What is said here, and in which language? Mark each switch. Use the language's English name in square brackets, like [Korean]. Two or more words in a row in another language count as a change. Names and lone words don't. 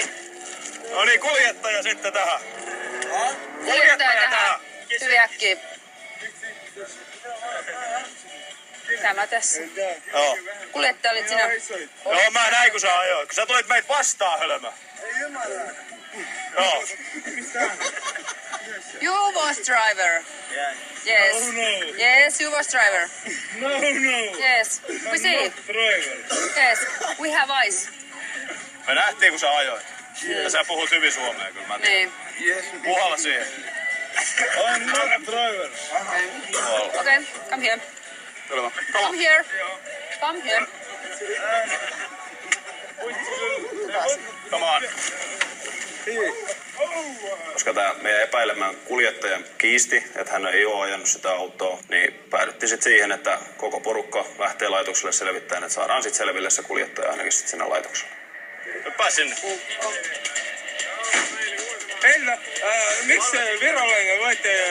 [Finnish] No niin, kuljettaja sitten tähän. Kuljettaja tähän. Hyvin äkkiä. Tämä tässä. Joo. Kuljettaja olit sinä. Joo, mä näin kun sä ajoit. Kun sä tulit meitä vastaan, hölmö. Ei ymmärrä. Joo. [English] You was driver. Yes. Oh no. Yes, you was driver. No, no. Yes. We see. Not driver. Yes. We have eyes. [Finnish] Me nähtiin kun sä ajoit. Ja sä puhut hyvin suomea kyllä mä tiedän. Niin. Puhalla siihen. [English] I'm not driver. Okay. Come here. Hölmö. Come here. Come here. Come on. [Finnish] Koska tämä meidän epäilemään kuljettaja kiisti, että hän ei ole ajanut sitä autoa, niin päädyttiin sitten siihen, että koko porukka lähtee laitokselle selvittämään, että saadaan sitten selville se kuljettaja ainakin sitten sinne laitokselle. Hyppää sinne. Entä, miksi virolainen voitte...